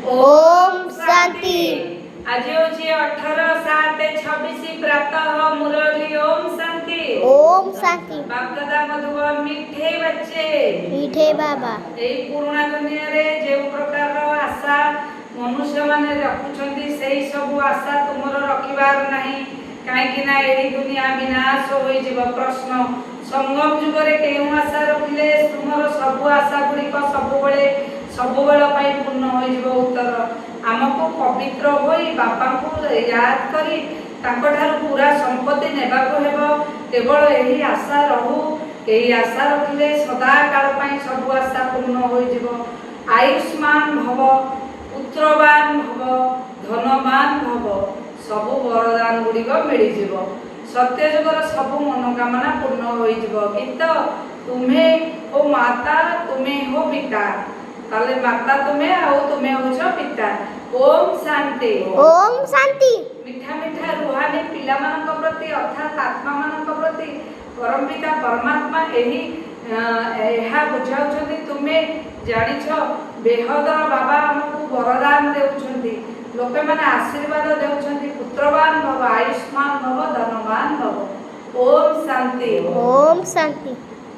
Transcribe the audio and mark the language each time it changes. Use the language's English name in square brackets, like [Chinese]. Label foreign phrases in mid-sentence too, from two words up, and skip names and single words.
[Sanskrit] ओम शांति। [Odia] ଆଜ ହୋଚି 18/7/26 ପ୍ରାତଃ ମୁରଲୀ [Sanskrit] ओम शांति। [Odia] ओम शांति। [Hindi] बाप दादा मधुबन मिठे बच्चे मीठे बाबा [Odia] ଏଇ ପୁରୁଣା ଦୁନିଆ ରେ ଯେ ପ୍ରକାର ଆଶା ମନୁଷ୍ୟ ମାନେ ରଖୁଛନ୍ତି ସେହି ସବୁ ଆଶା ତୁମର ରଖିବାର ନାହିଁ କାହିଁକି ନା ଏହି ଦୁନିଆ ବିନାଶ ହୋଇ ଯିବ। ପ୍ରଶ୍ନ ସଙ୍ଗମ ଯୁଗ ରେ କେଉଁ ଆଶା ରଖିଲେ ତୁମର ସବୁ ଆଶା ଗୁଡ଼ି କୁ ସବୁ ବେଳା ପାଇଁ ପୂର୍ଣ୍ଣ ହୋଇ ଯିବ। ଉତ୍ତର ଆମକୁ ପବିତ୍ର ହୋଇ ବାପା କୁ ଯାଦ କରି ତାଙ୍କଠାରୁ ପୂରା ସମ୍ପତ୍ତି ନେବାକୁ ହେବ। କେବଳ ଏହି ଆଶା ରହୁ ଏହି ଆଶା ରଖିଲେ ସଦା କାଳ ପାଇଁ ସବୁ ଆଶା ପୂର୍ଣ୍ଣ ହୋଇ ଯିବ। [Sanskrit] आयुष्मान भव पुत्रवान भव धनवान भव [Odia] ସବୁ ବରଦାନ ଗୁଡ଼ି କୁ ମିଳି ଯିବ। ସତ୍ୟ ଯୁଗର ସବୁ ମନୋକାମନା ପୂର୍ଣ୍ଣ ହୋଇ ଯିବ। ଗୀତ [Hindi] तुम्हे हो माता तुम्हे हो पिता [Odia] ତାଲେ ମାତା ତୁମେ ଆଉ ତୁମେ ହେଉଛ ପିତା। ओम शांति। ओम शांति। ମିଠା ମିଠା ରୁହାନୀ ପିଲା ମାନଙ୍କ ପ୍ରତି ଅର୍ଥାତ ଆତ୍ମା ମାନଙ୍କ ପ୍ରତି ପରମ ପିତା ପରମାତ୍ମା ଏହି ଏହା ବୁଝାଉଛନ୍ତି ତୁମେ ଜାଣିଛ ବେହଦର ବାବା ହମକୁ ବରଦାନ ଦେଉଛନ୍ତି ଲୋକେ ମାନେ ଆଶୀର୍ବାଦ ଦେଉଛନ୍ତି [Sanskrit] पुत्रवान भव आयुष्मान भव धनवान भव। ओम शांति। ओम शांति।